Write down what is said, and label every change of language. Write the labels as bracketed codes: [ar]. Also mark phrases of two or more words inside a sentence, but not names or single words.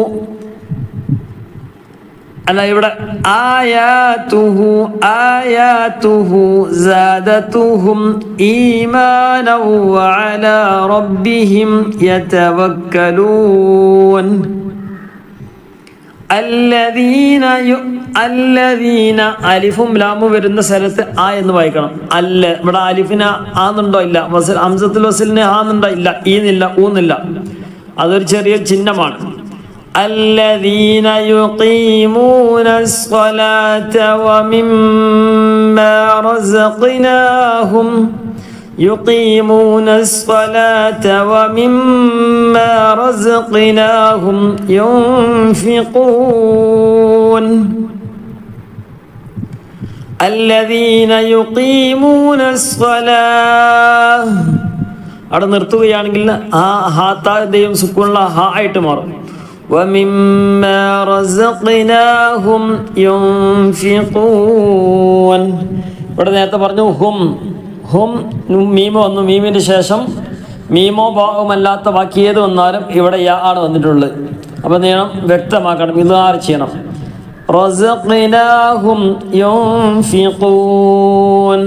[ml] അല്ല, ഇവിടെ [ar] آياته آياته زادتهم إيمانا وعلى ربهم يتوكلون. [ml] അല്ലദീന അലിഫും ലാമും വരുന്ന സ്ഥലത്ത് ആ എന്ന് വായിക്കണം. അല്ല, ഇവിടെ അലിഫിന് ആന്നുണ്ടോ? ഇല്ല. വസൽ ഹംസത്തുൽ വസലിന് ആന്നുണ്ടോ? ഇല്ല. ഈന്നില്ല, ഊന്നില്ല. അതൊരു ചെറിയ ചിഹ്നമാണ്. [ar] الذين يقيمون الصلاة ومما رزقناهم يقيمون الصلاة ومما رزقناهم ينفقون الذين يقيمون الصلاة. [ml] അവിടെ നിർത്തുകയാണെങ്കിൽ ആ ഹാത്താന്റെയും സുക്കൂനുള്ള ഹാ ആയിട്ട് മാറും. [ar] وَمِمَّا رَزَقْنَاهُمْ يُنْفِقُونَ. [ml] ഇവിടെ നേരത്തെ പറഞ്ഞു ഹും. ഹും മീമോ വന്നു. മീമിൻ്റെ ശേഷം മീമോ ഭാവമല്ലാത്ത ബാക്കി ഏത് വന്നാലും ഇവിടെ യാ ആണ് വന്നിട്ടുള്ളത്. അപ്പം നീളം വ്യക്തമാക്കണം, ഇതാറ് ചെയ്യണം. [ar] رزقناهم ينفقون.